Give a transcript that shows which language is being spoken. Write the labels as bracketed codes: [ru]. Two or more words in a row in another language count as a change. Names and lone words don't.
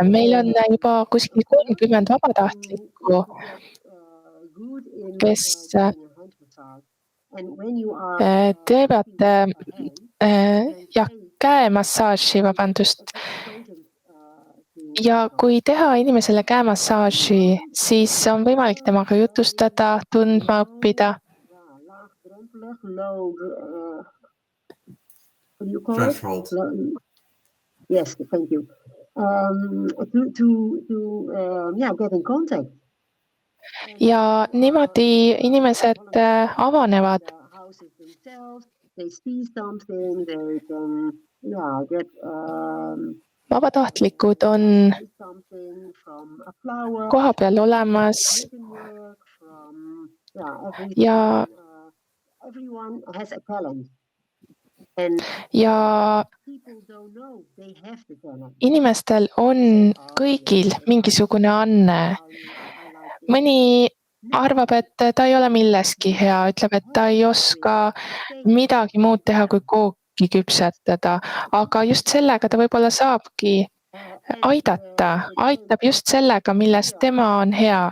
[et] Meil on juba kuskil 30 vabatahtlikku, kes teevad käemassaaži, Ja kui teha inimesele käemassaaži, siis on võimalik temaga jutustada, tundma õppida. [en] low, what do you call Threshold. it? Yes, thank you. To get in contact. [et] ja niimoodi inimesed avanevad. [en] Houses themselves, they see something, they can get [et] Vabatahtlikud on [en] something from a flower, [et] kohapeal olemas [en] work, from [et] ja [en] everyone has a talent. And [et] ja [en] people don't know they have the talent. [et] inimestel on kõigil mingisugune anne. Mõni arvab, et ta ei ole milleski hea, ütleb, et ta ei oska midagi muud teha, kui kooki küpsetada, aga just sellega ta võib-olla saabki aitab just sellega, milles tema on hea.